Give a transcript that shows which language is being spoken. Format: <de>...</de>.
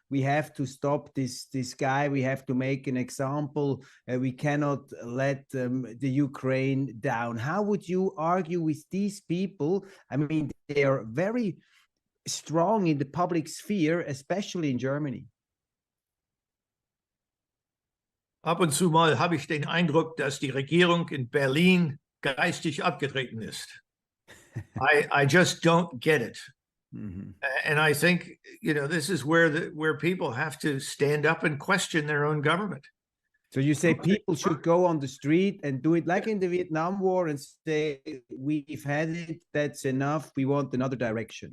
<en>We have to stop this guy. We have to make an example. We cannot let the Ukraine down. How would you argue with these people? I mean, they are very strong in the public sphere, especially in Germany.</en> <de>Ab und zu mal habe ich den Eindruck, dass die Regierung in Berlin geistig abgetreten ist.</de> <en>I just don't get it. And I think, this is where people have to stand up and question their own government. So you say people should go on the street and do it like in the Vietnam War and say, we've had it, that's enough, we want another direction.</en>